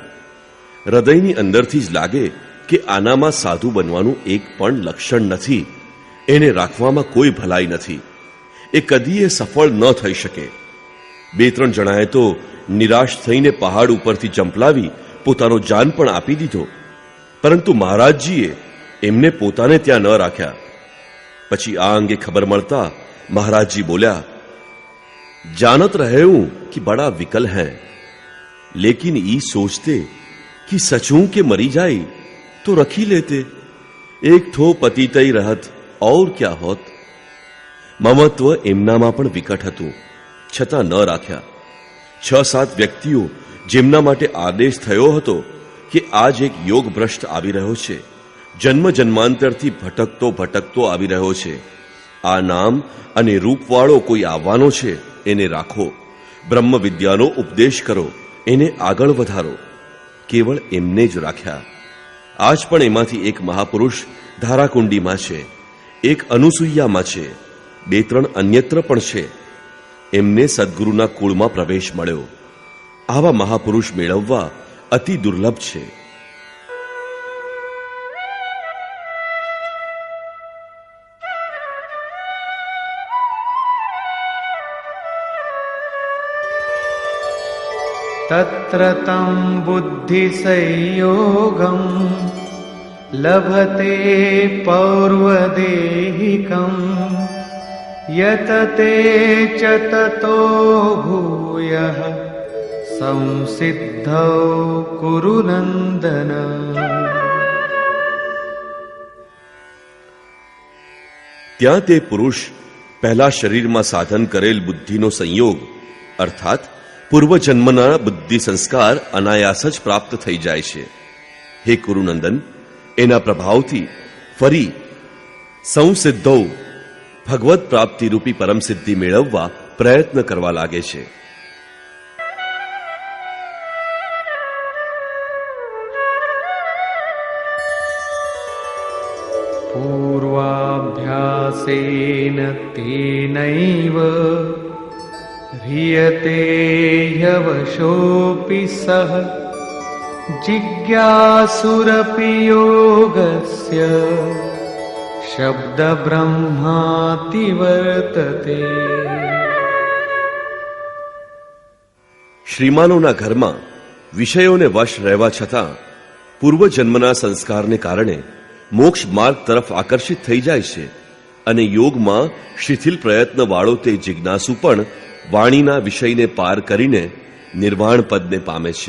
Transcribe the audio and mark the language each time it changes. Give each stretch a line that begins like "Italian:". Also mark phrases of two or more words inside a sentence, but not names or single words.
Gujarati: હૃદયની અંદરથી જ લાગે કે આનામાં સાધુ બનવાનું એક પણ લક્ષણ નથી, એને રાખવામાં કોઈ ભલાઈ નથી, એ કદીએ સફળ ન થઈ શકે. બે ત્રણ જણાએ તો નિરાશ થઈને પહાડ ઉપરથી જંપલાવી પોતાનો જાન પણ આપી દીધો, પરંતુ મહારાજજીએ એમને પોતાને ત્યાં ન રાખ્યા. પછી આ અંગે ખબર મળતા મહારાજજી બોલ્યા,
Bhojpuri: जानत रहे हूं कि बड़ा विकल है, लेकिन ई सोचते कि सचूं के मरी जाए तो रखी लेते, एक ठो पतितई रहत और क्या होत.
Gujarati: મમત્વ એમનામાં પણ વિકટ હતું, છતાં ન રાખ્યા. 6-7 વ્યક્તિઓ જેમના માટે આદેશ થયો હતો કે આજ એક યોગ ભ્રષ્ટ આવી રહ્યો છે, જન્મ જન્માંતરથી ભટકતો આવી રહ્યો છે, આ નામ અને રૂપવાળો કોઈ આવવાનો છે, એને રાખો, બ્રહ્મ વિદ્યાનો ઉપદેશ કરો, એને આગળ વધારો. કેવળ એમને જ રાખ્યા. આજ પણ એમાંથી એક મહાપુરુષ ધારાકુંડીમાં છે, એક અનુસૂયામાં છે, 2-3 અન્યત્ર પણ છે. એમને સદગુરુના કુળમાં પ્રવેશ મળ્યો. આવા મહાપુરુષ મેળવવા અતિ દુર્લભ છે.
Sanskrit: तत्र तं बुद्धिसंयोगं लभते पौर्वदेहिकं यत ते च ततो भूयः संसिद्धौ कुरु नन्दन.
Gujarati: ત્યાં તે પુરુષ પહેલા શરીરમાં સાધન કરેલ બુદ્ધિનો સંયોગ અર્થાત પૂર્વજન્મના બુદ્ધિ સંસ્કાર અનાયાસ જ પ્રાપ્ત થઈ જાય છે. હે કુરુનંદન, એના પ્રભાવથી ફરી સંસિદ્ધૌ ભગવત પ્રાપ્તિરૂપી પરમ સિદ્ધિ મેળવવા પ્રયત્ન કરવા લાગે છે.
Sanskrit: पूर्वाभ्यास अभ्यासेन तेनैव ह्रियते ह्यवशोऽपि सः जिज्ञासुरपि योगस्य शब्दब्रह्माति वर्तते।
Gujarati: શ્રીમાનોના ઘરમાં વિષયોને વશ રહેવા છતાં પૂર્વજન્મના સંસ્કારને કારણે મોક્ષ માર્ગ તરફ આકર્ષિત થઈ જાય છે અને યોગમાં શિથિલ પ્રયત્નવાળો તે જિજ્ઞાસુ પણ વાણીના વિષયને પાર કરીને નિર્વાણ પદને પામે છે.